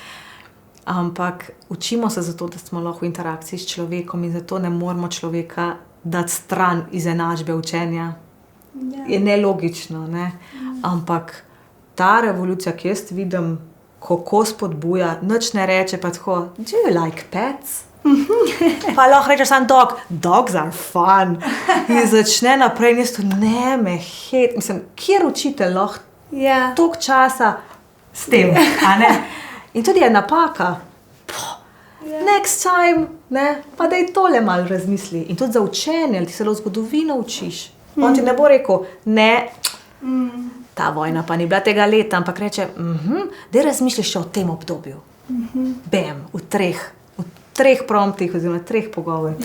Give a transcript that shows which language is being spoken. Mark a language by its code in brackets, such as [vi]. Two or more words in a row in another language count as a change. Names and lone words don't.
[sl] Ampak učimo se zato, da smo lahko v interakciji s človekom in zato ne moramo človeka dati stran iz enačbe učenja. Je nelogično, ne? Ampak ta revolucija, ki jaz vidim, kako spodbuja, nič ne reče pa tako, [en] do you like pets? [sl] Pa lahko reče sam dog, [en] dogs are fun. [sl] In začne naprej, ne me hate. Mislim, kjer učitelj lahko toliko časa s tem, a ne? In tudi je napaka. [en] Next time, [sl] ne, pa daj tole malo razmisli. In tudi za učenje, ali ti se lahko zgodovino učiš. On ti ne bo rekel, ne, ta vojna pa ni bila tega leta, ampak reče, daj razmišljaš še o tem obdobju. Bam, v treh promptih oziroma 3 pogovorih.